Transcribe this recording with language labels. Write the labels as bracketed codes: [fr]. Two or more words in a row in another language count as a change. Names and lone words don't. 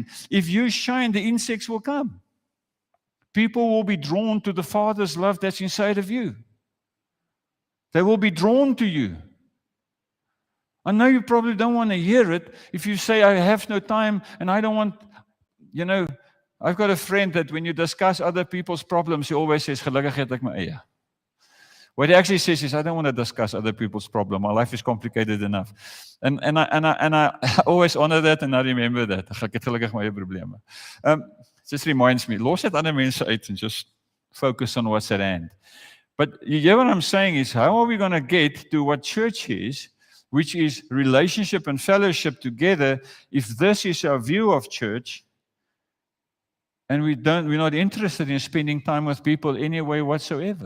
[en] If you shine, the insects will come. People will be drawn to the Father's love that's inside of you. They will be drawn to you. I know you probably don't want to hear it if you say, I have no time and I don't want, I've got a friend that when you discuss other people's problems, he always says, [af] gelukkig het ek my eie. [en] What he actually says is, I don't want to discuss other people's problems. My life is complicated enough. And I always honor that and I remember that. [af] Ek het gelukkig my eie probleme. [en] Just reminds me, [af] los het ander mense uit [en] and just focus on what's at hand. But you hear what I'm saying is, how are we going to get to what church is, which is relationship and fellowship together, if this is our view of church, and we're not interested in spending time with people any way whatsoever?